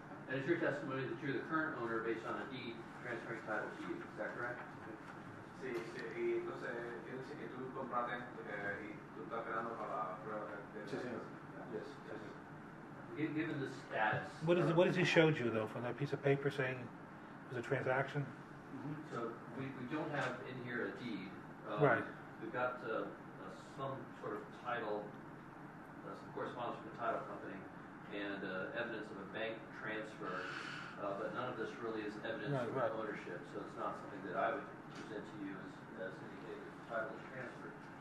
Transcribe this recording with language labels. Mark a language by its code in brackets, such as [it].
[en] And it's your testimony that you're the current owner based on a deed transferring title to you, is that correct? [es] Sí, y entonces él dice que tú compraste y tú estás esperando para la prueba de. Sí, sí. Yes. [en] Given the status. What has he showed you though from that piece of paper saying it was a transaction? So we don't have in here a deed. Right. We've got some sort of title, some correspondence from the title company, and evidence of a bank transfer, but none of this really is evidence of ownership, so it's not something that I would present to you as indicating that the title is transferred.